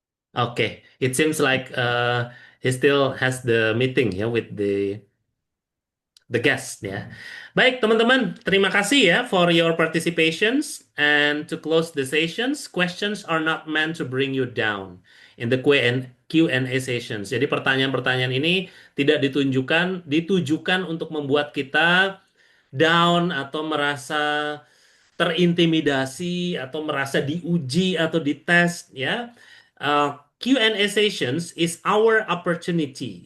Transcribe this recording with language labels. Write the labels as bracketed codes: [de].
[en] Okay, it seems like he still has the meeting ya with the guest ya. [id] Baik teman-teman, terima kasih ya [en] for your participations, and to close the sessions, questions are not meant to bring you down in the Q&A sessions. [id] Jadi pertanyaan-pertanyaan ini tidak ditujukan untuk membuat kita down atau merasa terintimidasi atau merasa diuji atau dites ya. [en] Q&A sessions is our opportunity.